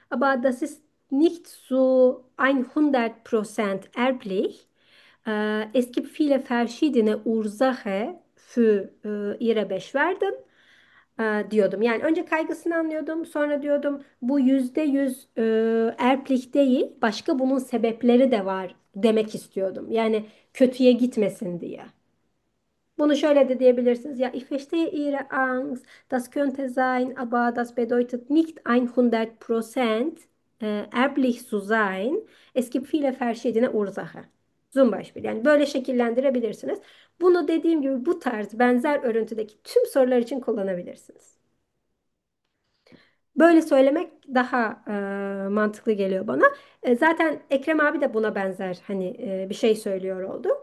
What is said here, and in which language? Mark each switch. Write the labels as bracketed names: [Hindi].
[German] Aber das ist nicht so 100% erblich. Es gibt viele verschiedene Ursache für ihre Beschwerden [Turkish] diyordum. Yani önce kaygısını anlıyordum. Sonra diyordum bu %100 erblich değil. Başka bunun sebepleri de var demek istiyordum. Yani kötüye gitmesin diye. Bunu şöyle de diyebilirsiniz. [German] Ja, ich verstehe Ihre Angst. Das könnte sein, aber das bedeutet nicht 100% erblich zu sein. Es gibt viele verschiedene Ursache. Zum Beispiel. [Turkish] Yani böyle şekillendirebilirsiniz. Bunu dediğim gibi bu tarz benzer örüntüdeki tüm sorular için kullanabilirsiniz. Böyle söylemek daha mantıklı geliyor bana. Zaten Ekrem abi de buna benzer hani bir şey söylüyor oldu.